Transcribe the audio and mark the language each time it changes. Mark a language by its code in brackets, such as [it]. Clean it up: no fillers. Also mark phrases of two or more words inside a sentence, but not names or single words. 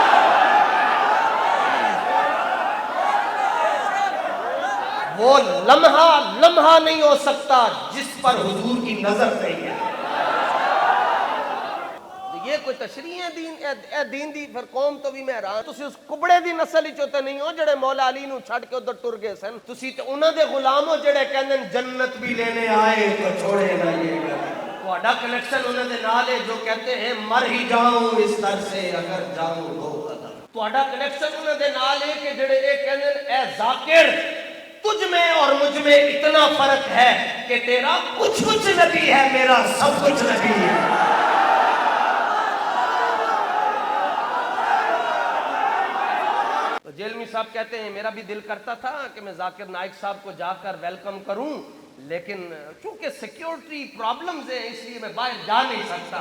[ur] وہ لمحہ لمحہ نہیں ہو سکتا جس پر حضور کی نظر نہیں ہے۔ یہ کوئی تشریح ہے دین؟ [pa] اے دین دی پھر قوم تو بھی میں حیران، تسی اس کبڑے دی نسل ہی چوتے نہیں ہو جڑے مولا علی نو چھڑ کے ادھر ٹر گئے سن، تسی تے انہاں دے غلام ہو جڑے کہندے [ur] جنت بھی لینے آئے تو چھوڑے نہ یہ گھر۔ [pa] تہاڈا کنیکشن انہاں دے نال ہے [ur] جو کہتے ہیں مر ہی جاؤں اس در سے اگر جاؤں دو قدم۔ [pa] تہاڈا کنیکشن انہاں دے نال ہے کہ جڑے اے کہندے [ur] اے ذاکر تجھ میں اور مجھ میں اتنا فرق ہے کہ تیرا کچھ کچھ نبی ہے، میرا سب کچھ نبی ہے۔ تو جیلمی صاحب کہتے ہیں میرا بھی دل کرتا تھا کہ میں ذاکر نائک صاحب کو جا کر ویلکم کروں، لیکن چونکہ [en] security problems [ur] ہیں اس لیے میں باہر جا نہیں سکتا۔